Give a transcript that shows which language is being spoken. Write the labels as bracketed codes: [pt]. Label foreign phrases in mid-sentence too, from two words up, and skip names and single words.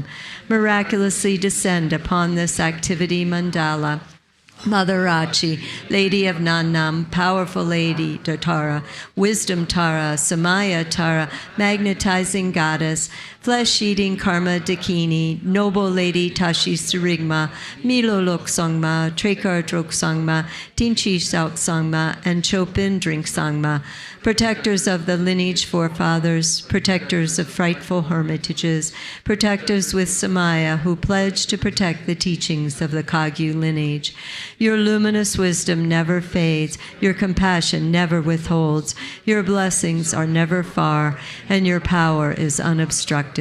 [en] Miraculously descend upon this activity mandala. Mother Rachi, Lady of Nannam, Powerful Lady Tara, Wisdom Tara, Samaya Tara, Magnetizing Goddess, Flesh-eating Karma Dakini, Noble Lady Tashi Surigma, Milo Lok Sangma, Trekar Drok Sangma, Tinchi Sauk Sangma, and Chopin Drink Sangma, protectors of the lineage forefathers, protectors of frightful hermitages, protectors with Samaya who pledge to protect the teachings of the Kagyu lineage. Your luminous wisdom never fades, your compassion never withholds, your blessings are never far, and your power is unobstructed.